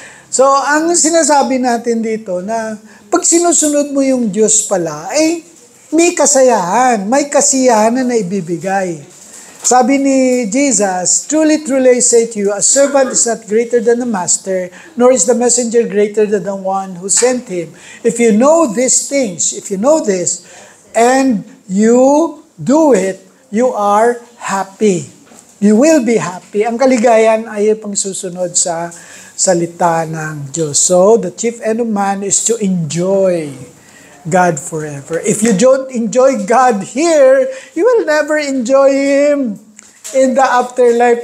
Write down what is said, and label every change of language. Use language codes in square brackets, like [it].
[tl] So, ang sinasabi natin dito na pag sinusunod mo yung Diyos pala, may kasayahan, may kasiyahan na ibibigay. Sabi ni Jesus, [en] truly, truly I say to you, a servant is not greater than a master, nor is the messenger greater than the one who sent him. If you know these things, if you know this, and you do it, you are happy. You will be happy. [tl] Ang kaligayan ay pang susunod sa salita ng Diyos. [en] So, the chief end of man is to enjoy God forever. If you don't enjoy God here, you will never enjoy Him in the afterlife.